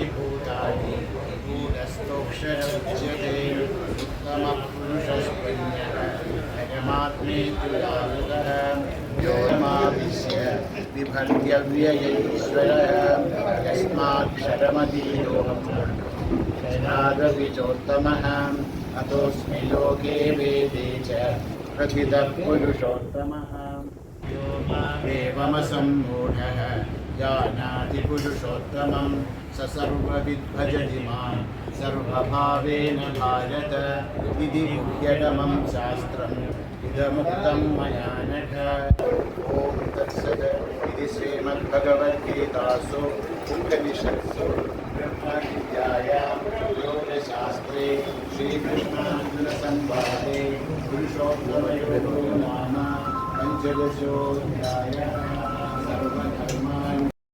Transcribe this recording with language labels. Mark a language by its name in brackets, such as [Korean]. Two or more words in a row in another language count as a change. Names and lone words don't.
[Sanskrit] ഭൂതാനി ഭൂതസ്ഥോക്ഷരമുച്യത്തെ ഉത്തമഃ പുരുഷസ്ത്വന്യഃ പരമാത്മേതി യാവതഃ യോമാവിശ്യ വിഭർത്യവ്യയൈശ്വരः യസ്മാക്ഷരമതീതോऽഹം ക്ഷരാദപി ചോത്തമः अतोऽस्मि लोके वेदे च प्रथितः पुरुषोत्तमः यो मामेवमसम्मूढः जानाति पुरुषोत्तमं स सर्वविद्भजति मां सर्वभावेन भारत इति मुह्यतमं शास्त्रम् इदमुक्तं मया नघ ॐ तत्सत् इति श्रीमद्भगवद्गीतासु उपनिषत्सु ब्रह्मविद्यायां योगशास्त्रे श्रीकृष्णार्जुनसंवादे पुरुषोत्तमयोगो नाम पञ्चदशोऽध्यायः सर्वधर्मान्